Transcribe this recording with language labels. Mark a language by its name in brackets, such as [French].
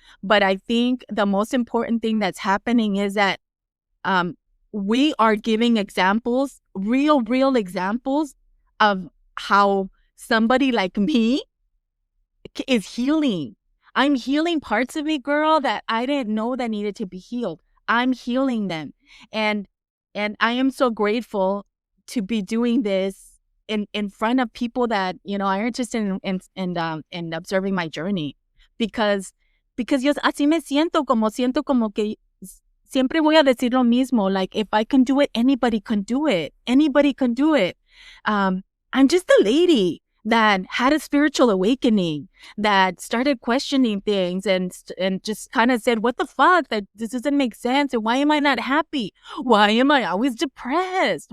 [English] But I think the most important thing that's happening is that we are giving examples, real examples of how somebody like me is healing. I'm healing parts of me, girl, that I didn't know that needed to be healed. I'm healing them. And I am so grateful to be doing this in front of people that, are interested in observing my journey. [Spanish] Because yo así me siento como que siempre voy a decir lo mismo. [English] Like, if I can do it, anybody can do it. Anybody can do it. I'm just a lady that had a spiritual awakening, that started questioning things and just kind of said, what the fuck? That this doesn't make sense. And why am I not happy? Why am I always depressed?